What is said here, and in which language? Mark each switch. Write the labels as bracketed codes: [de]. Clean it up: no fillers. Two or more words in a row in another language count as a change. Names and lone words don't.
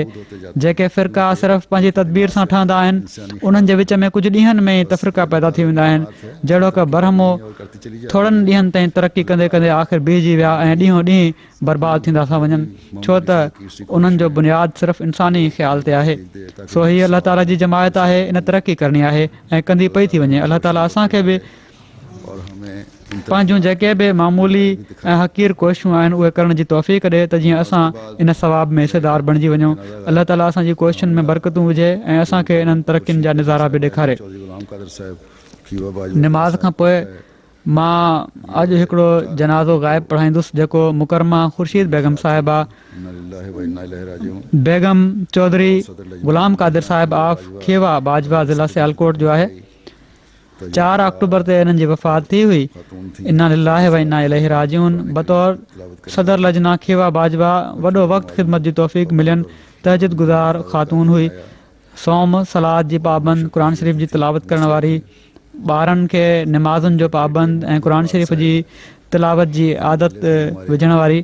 [sd] जेके फ़िरका सिर्फ़ु पंहिंजी तदबीर सां ठहंदा आहिनि उन्हनि जे विच में कुझु ॾींहंनि में ई तफ़रीक़ा पैदा थी वेंदा आहिनि, जहिड़ो की बरहमो थोरनि ॾींहंनि ताईं तरक़ी कंदे कंदे आख़िर बीहजी विया ऐं ॾींहों ॾींहुं बर्बाद थींदा था वञनि, छो त उन्हनि जो बुनियादु सिर्फ़ु इंसानी ख़्याल ते आहे। सो हीअ अल्लाह ताला जी जमायत आहे, इन तरक़ी करणी आहे ऐं कंदी पई थी वञे। अल्लाह ताला असांखे बि [ur] और हमें [sd] पंहिंजूं जेके बि मामूली ऐं हक़ीर कोशिशूं आहिनि उहे करण जी तौफ़ीक़ ॾिए त जीअं असां इन सवाब में हिसेदार बणिजी वञूं। अल्लाह ताला असांजी कोशिशुनि में बरकतूं विझे ऐं असांखे इन्हनि तरक़ियुनि जा नज़ारा बि ॾेखारे। चौधरी गुलाम कादर साहिब खीवा बाजवा निमाज़ खां पोइ मां अॼु हिकिड़ो जनाज़ो ग़ाइब पढ़ाईंदुसि जेको मुकरमा ख़ुर्शीद बेगम साहिबा [ar] إنا لله وإنا إليه راجعون [sd] बेगम चौधरी गुलाम कादिर साहिब ऑफ खेवा बाजवा ज़िला सियालकोट जो आहे। 4 अक्टूबर ते इन्हनि जी वफ़ात थी हुई। खातून थी [ar] إنا لله وإنا إليه راجعون [sd] बतौर सदर लजना खेवा बाजवा वॾो वक़्तु ख़िदमत जी तौफ़ीक़ मिलियनि। तहजिद गुज़ार ख़ातून हुई, सौम सलाद जी पाबंद, क़ुर शरीफ़ जी तिलावत करण वारी, ॿारनि खे निमाज़ुनि जो पाबंद ऐं क़ुर शरीफ़ जी तिलावत जी आदत विझण वारी